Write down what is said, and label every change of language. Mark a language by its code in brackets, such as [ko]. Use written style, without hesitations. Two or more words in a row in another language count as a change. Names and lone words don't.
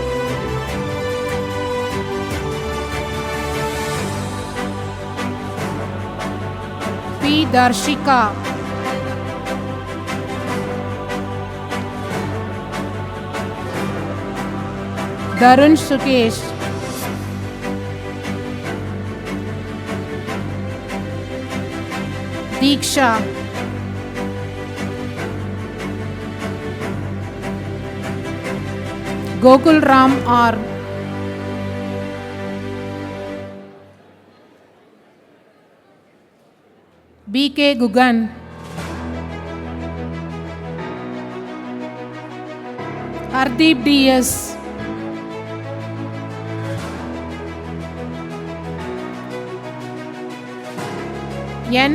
[en] P. Darshika. Darun Sukesh. Diksha. Gokul Ram R. B.K. Gugan, Hardeep D.S., N.